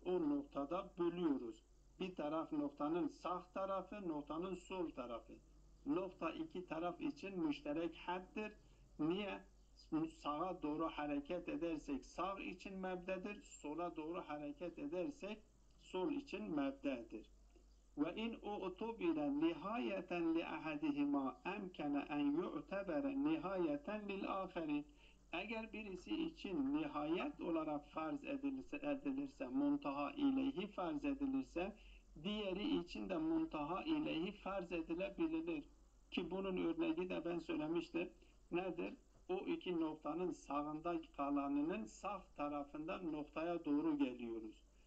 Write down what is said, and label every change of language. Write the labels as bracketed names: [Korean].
[Turkish] O noktada bölüyoruz. Bir taraf noktanın sağ tarafı, noktanın sol tarafı. Nokta iki taraf için müşterek haddir. Niye? Sağa doğru hareket edersek sağ için mebdedir. Sola doğru hareket edersek sol için mebdedir. [Arabic] وإن اعتبر نهاية لأحدهما أمكن أن يعتبر نهاية للآخر. [Turkish] Eğer birisi için nihayet olarak farz edilirse, muntaha ileyhi farz edilirse, diğeri için de muntaha ileyhi farz edilebilir. Ki bunun örneği de ben söylemiştim. Nedir? O iki noktanın sağında kalanının sağ tarafından noktaya doğru geliyoruz.